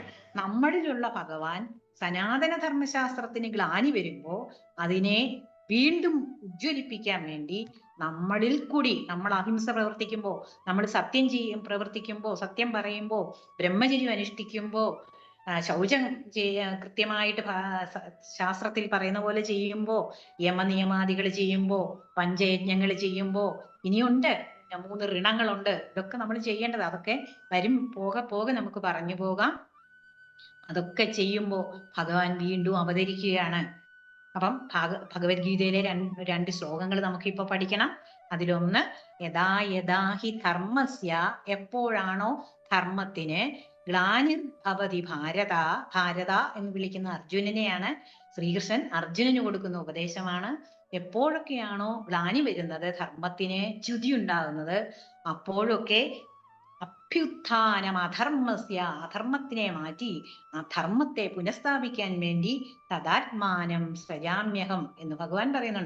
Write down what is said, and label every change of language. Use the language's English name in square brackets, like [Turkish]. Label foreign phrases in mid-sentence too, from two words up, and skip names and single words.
[Malayalam] നമ്മളിലുള്ള ഭഗവാൻ സനാതന ധർമ്മശാസ്ത്രത്തിന് ഗ്ലാനി വരുമ്പോ അതിനെ വീണ്ടും ഉജ്ജ്വലിപ്പിക്കാൻ വേണ്ടി നമ്മളിൽ കൂടി, നമ്മൾ അഹിംസ പ്രവർത്തിക്കുമ്പോ, നമ്മൾ സത്യം പ്രവർത്തിക്കുമ്പോ, സത്യം പറയുമ്പോ, ബ്രഹ്മചര്യം അനുഷ്ഠിക്കുമ്പോ, ശൗചം കൃത്യമായിട്ട് ശാസ്ത്രത്തിൽ പറയുന്ന പോലെ ചെയ്യുമ്പോ, യമനിയമാദികൾ ചെയ്യുമ്പോ, പഞ്ചയജ്ഞങ്ങൾ ചെയ്യുമ്പോ, ഇനിയുണ്ട് 3 ഋണങ്ങളുണ്ട്. ഇതൊക്കെ നമ്മൾ ചെയ്യേണ്ടത്. അതൊക്കെ വരും പോകെ നമുക്ക് പറഞ്ഞു പോകാം. അതൊക്കെ ചെയ്യുമ്പോ ഭഗവാൻ വീണ്ടും അവതരിക്കുകയാണ്. അപ്പം ഭഗവത്ഗീതയിലെ 2 ശ്ലോകങ്ങൾ നമുക്കിപ്പോ പഠിക്കണം. അതിലൊന്ന്, [Sanskrit] യഥാ യഥാ ഹി ധർമ്മസ്യ, [Malayalam] എപ്പോഴാണോ ധർമ്മത്തിന് [Sanskrit] ഗ്ലാനിർഭവതി ഭാരത, [Malayalam] ഭാരത എന്ന് വിളിക്കുന്ന അർജുനനെയാണ്. ശ്രീകൃഷ്ണൻ അർജുനന് കൊടുക്കുന്ന ഉപദേശമാണ്. എപ്പോഴൊക്കെയാണോ ഗ്ലാനി വരുന്നത്, ധർമ്മത്തിന് ച്യുതി ഉണ്ടാകുന്നത്, അപ്പോഴൊക്കെ [Sanskrit] അഭ്യുത്ഥാനം അധർമ്മസ്യ, [Malayalam] അധർമ്മത്തിനെ മാറ്റി ആ ധർമ്മത്തെ പുനഃസ്ഥാപിക്കാൻ വേണ്ടി [Sanskrit] തദാത്മാനം സൃജാമ്യഹം [Malayalam] എന്ന് ഭഗവാൻ പറയുന്നുണ്ട്.